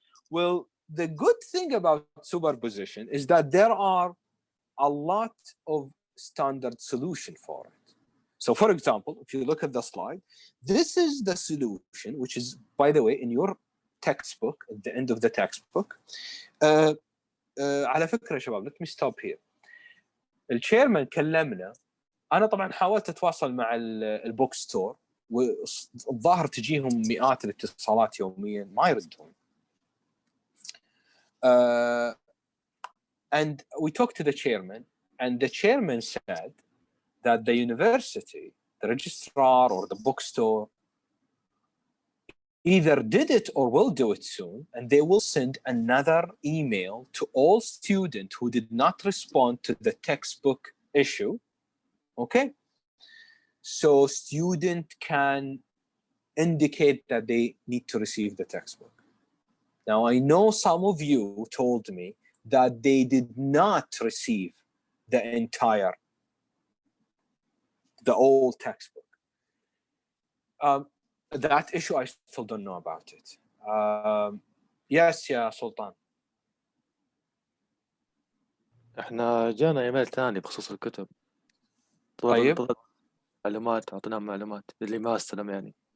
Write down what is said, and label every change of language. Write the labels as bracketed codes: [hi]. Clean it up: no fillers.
[en] Well, the good thing about superposition is that there are a lot of standard solution for it. So for example, if you look at the slide, this is the solution, which is, by the way, in your textbook, at the end of the textbook. [ar] على فكرة يا شباب, [en] let me stop here. [ar] الchairman كلمنا، أنا طبعا حاولت أتواصل مع البوك ستور، والظاهر تجيهم مئات الاتصالات يوميا ما يردون. [en] And we talked to the chairman, and the chairman said that the university, the registrar or the bookstore, either did it or will do it soon, and they will send another email to all students who did not respond to the textbook issue. Okay? So student can indicate that they need to receive the textbook. Now, I know some of you told me that they did not receive the old textbook. That issue, I still don't know about it. Yes, يا سلطان. [ar] احنا جانا ايميل ثاني بخصوص الكتب. طيب. معلومات، اعطيناهم معلومات اللي ما استلم يعني.